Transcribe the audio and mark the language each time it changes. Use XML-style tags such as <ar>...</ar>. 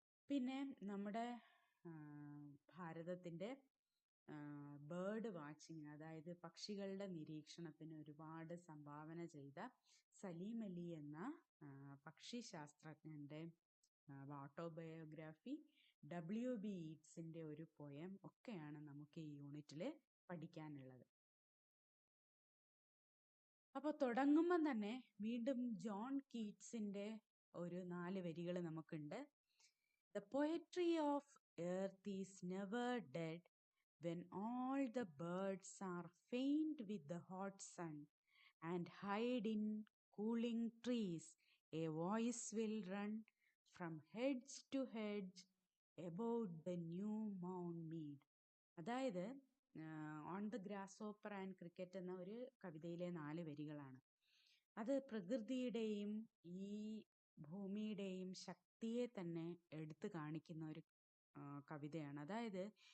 <ml>പിന്നെ നമ്മുടെ ഭാരതത്തിൻ്റെ ബേർഡ് വാച്ചിങ്, അതായത് പക്ഷികളുടെ നിരീക്ഷണത്തിന് ഒരുപാട് സംഭാവന ചെയ്ത സലീം അലി എന്ന പക്ഷി ശാസ്ത്രജ്ഞൻ്റെ ഓട്ടോബയോഗ്രാഫി, WB യീറ്റ്സിൻ്റെ ഒരു പോയം ഒക്കെയാണ് നമുക്ക് ഈ യൂണിറ്റിൽ പഠിക്കാനുള്ളത്. അപ്പോൾ തുടങ്ങുമ്പം തന്നെ വീണ്ടും ജോൺ കീറ്റ്സിൻ്റെ ഒരു 4 വരികൾ നമുക്കുണ്ട്.</ml> <en>The poetry of earth is never dead when all the birds are faint with the hot sun and hide in cooling trees. A voice will run from hedge to hedge about the new mown mead.</en> <ml>അതായത് on the grass ഓപ്പർ and cricket എന്ന ഒരു കവിതയിലെ 4 വരികളാണ്. അത് പ്രകൃതിയുടെയും ഈ ഭൂമിയുടെയും ശക്തിയെ തന്നെ എടുത്തു കാണിക്കുന്ന ഒരു കവിതയാണ്. അതായത്</ml>